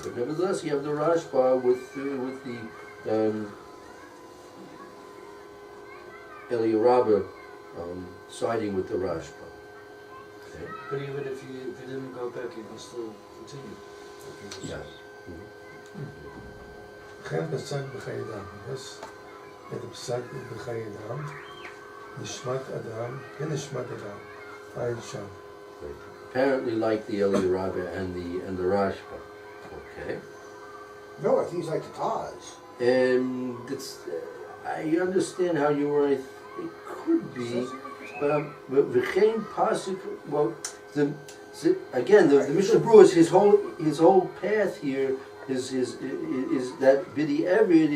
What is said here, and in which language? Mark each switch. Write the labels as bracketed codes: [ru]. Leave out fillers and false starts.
[en] But nevertheless, you have the Rashba with the Eli Rabbi siding with the Rashba. Okay. But even if you didn't go back, you can still continue. Yes. [he] וכן פסק בחיי אדם. אז את הפסק בחיי אדם, נשמת אדם, כנשמת אדם, עין שם. [en] Apparently, like the Eli Rabbi and the Rashba. Okay. No, I think he's like the Taz. It's, I understand how you were. It could be, but [he] v'chein pasuk. [en] Well, again, the Mishnah Berura, his whole path here is that b'di'evid.